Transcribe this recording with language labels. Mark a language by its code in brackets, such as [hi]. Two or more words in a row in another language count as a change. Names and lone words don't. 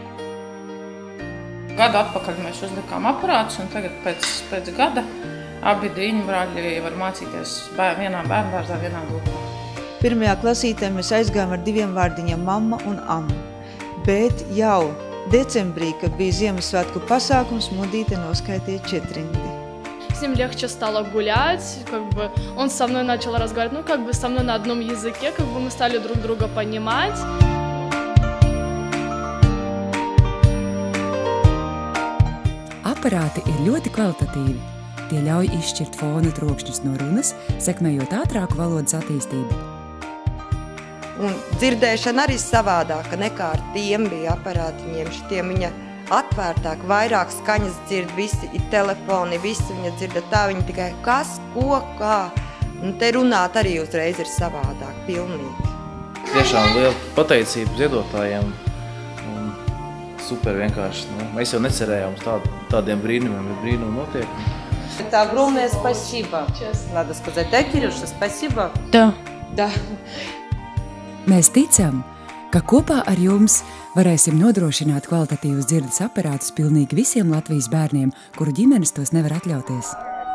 [lv] Gadu atpakaļ mēs uzlikām aparātus, un tagad pēc gada abi diņu brāļi var mācīties vienā bērnudārzā, vienā grupā. Pirmajā klasītē mēs aizgājām ar 2 vārdiņiem mamma un amma, bet jau decembrī, kad bija Ziemassvētku pasākums, Mudīte noskaitīja 4 rindi. [ru] С ним легче стало гулять, он со мной начал разговаривать, со мной на одном языке, мы стали друг друга понимать. [lv] Aparāti ir ļoti kvalitatīvi. Tie ļauj izšķirt fona trokšņus no runas, sekmējot ātrāku valodas attīstību. Un dzirdēšana arī savādāka nekā ar tiem bija aparātiņiem. Šitiem viņa atvērtāk, vairāk skaņas dzird, visi ir telefoni, visi viņa dzirda tā, viņa tikai kas, ko, kā. Un te runāt arī uzreiz ir savādāk, pilnīgi. Tiešām liela pateicība ziedotājiem un super vienkārši. Mēs jau necerējām uz tādiem brīnumiem, bet brīnumi notiek. [ru] Это огромное спасибо. Надо сказать, да, Кирюша, спасибо? Да. Да. [lv] Mēs ticam, ka kopā ar jums varēsim nodrošināt kvalitatīvus dzirdes aparātus pilnīgi visiem Latvijas bērniem, kuru ģimenes tos nevar atļauties.